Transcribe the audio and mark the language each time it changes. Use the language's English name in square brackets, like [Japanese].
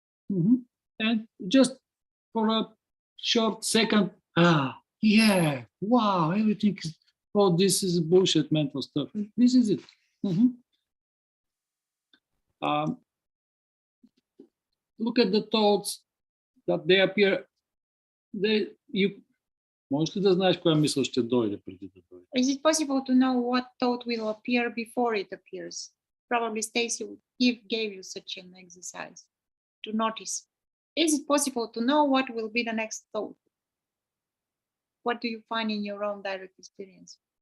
[English] And just for a short second, yeah, wow, everything is, oh, this is bullshit mental stuff. This is it. Look at the thoughts that they appear. [Bulgarian] Можеш ли да знаеш коя мисъл ще дойде преди да дойде? [English] Is it possible to know what thought will appear before it appears? Probably Stacy gave you such an exercise to notice. Is it possible to know what will be the next thought? What do you find in your own direct experience?